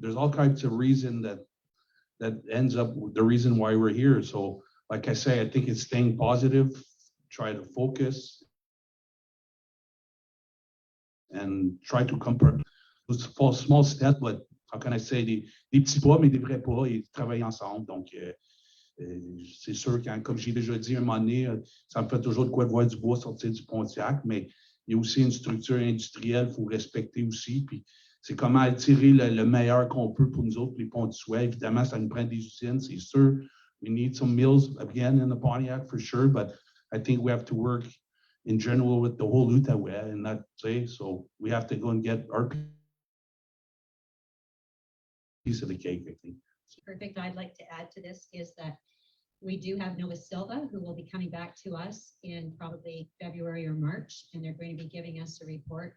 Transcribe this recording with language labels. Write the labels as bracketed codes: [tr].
[en] There's all kinds of reason that ends up with the reason why we're here. So like I say, I think it's staying positive, try to focus and try to compare small steps, but how can I say, [fr] des petits pas, mais des vrais pas, et travailler ensemble. Donc, c'est sûr que, comme j'ai déjà dit un moment donné, ça me fait toujours de quoi de voir du bois sortir du Pontiac, mais il y a aussi une structure industrielle, il faut respecter aussi. Puis c'est comment attirer le meilleur qu'on peut pour nous autres, les ponts du Souhait. Évidemment, ça nous prend des usines, c'est sûr. [en] We need some mills again in the Pontiac for sure, but I think we have to work in general with the whole Outaouais and not say, so we have to go and get our piece of the cake, I think. Perfect. I'd like to add to this is that we do have Nova Silva who will be coming back to us in probably February or March, and they're going to be giving us a report.